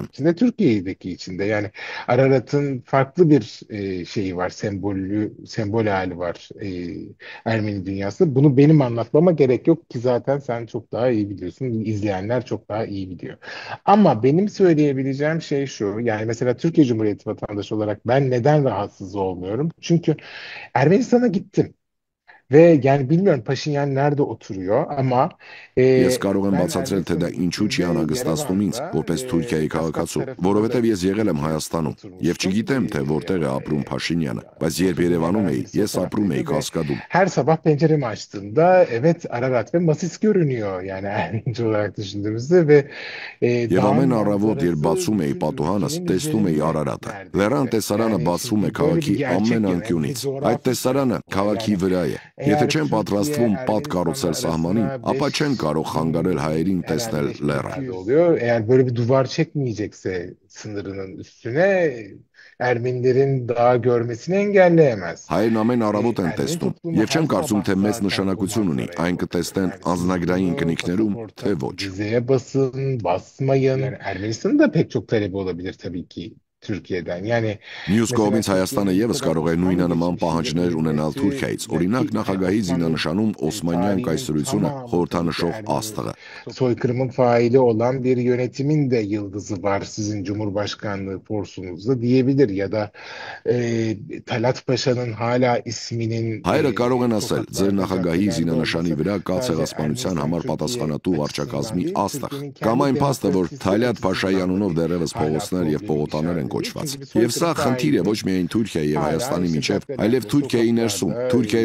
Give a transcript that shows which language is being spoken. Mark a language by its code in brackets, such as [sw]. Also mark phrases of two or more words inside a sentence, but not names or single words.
[tr] Türkiye'deki içinde yani Ararat'ın farklı bir şeyi var, sembol hali var Ermeni dünyasında. Bunu benim anlatmama gerek yok ki zaten sen çok daha iyi biliyorsun, izleyenler çok daha iyi biliyor. Ama benim söyleyebileceğim şey şu, yani mesela Türkiye Cumhuriyeti vatandaşı olarak ben neden rahatsız olmuyorum? Çünkü Ermenistan'a gittim. Ve yani bilmiyorum Paşinyan nerede oturuyor ama [hy] Ես կարող եմ բացատրել, թե դա ինչու չի անհանգստացնում ինձ, որպես Թուրքիայի քաղաքացու, որովհետև ես եղել եմ Հայաստանում եւ չգիտեմ, թե որտեղ է ապրում Փաշինյանը, բայց երբ Երևանում էի, ես ապրում էի Կասկադում։ [tr] Her sabah penceremi açtığımda evet Ararat ve Masis görünüyor yani Ermenice olarak düşündüğümüzde ve [hy] Եվ ամեն առավոտ, երբ բացում էի պատուհանս, տեսնում էի Արարատը։ Լեռան տեսարանը բացվում է քաղաքի ամեն անկյունից։ Այդ տեսարանը քաղաքի վրա է։ Եթե չեն պատրաստվում պատ կառուցել սահմանին, ապա չեն կարող խանգարել հայերին տեսնել լեռը։ [tr] oluyor. Eğer böyle bir duvar çekmeyecekse sınırının üstüne Ermenilerin daha görmesini engelleyemez. [hy] Հայերն ամեն առավոտ են տեսնում, եւ չեմ կարծում, թե մեծ նշանակություն ունի այն կտեսնեն անձնագրային կնիքներում, թե ոչ։ [tr] Vizeye basın, basmayın. Yani Ermenistan'ın da pek çok talebi olabilir tabii ki Türkiye'den. Yani [hy] Մյուս կողմից Հայաստանը եւս կարող է նույնանման պահանջներ ունենալ Թուրքիայից։ Օրինակ նախագահի զինանշանում Օսմանյան կայսրությունը խորհրդանշող աստղը։ [tr] soykırımın faili olan bir yönetimin de yıldızı var sizin Cumhurbaşkanlığı forsunuzda diyebilir ya da Talat Paşa'nın hala isminin [hy] Հայերը կարող են ասել, ձեր նախագահի զինանշանի վրա կա ցեղասպանության համար պատասխանատու վարչակազմի աստղ, կամ այն փաստը, որ Թալյատ Փաշայի անունով դեռևս փողոցներ եւ պողոտաներ են կոչված։ Եվ սա խնդիր է ոչ միայն Թուրքիայի եւ Հայաստանի միջեւ, այլև Թուրքիայի ներսում, Թուրքիայի